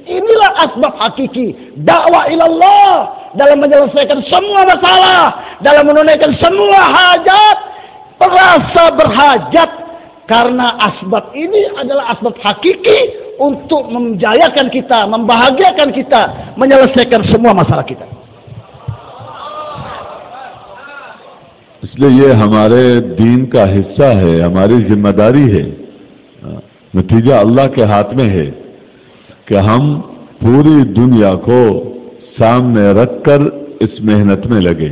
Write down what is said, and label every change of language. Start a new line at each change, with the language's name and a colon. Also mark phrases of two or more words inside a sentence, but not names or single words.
Indonesian: Inilah asbab hakiki dakwah ilallah, dalam menyelesaikan semua masalah, dalam menunaikan semua hajat. Terasa berhajat karena asbab ini adalah asbab hakiki untuk menjayakan kita, membahagiakan kita, menyelesaikan semua masalah kita.
Urdu: اس لیے یہ ہمارے دین کا حصہ ہے، ہماری ذمہ داری ہے. نتیجہ اللہ کے ہاتھ میں ہے کہ ہم پوری دنیا کو سامنے رکھ کر اس محنت میں لگے.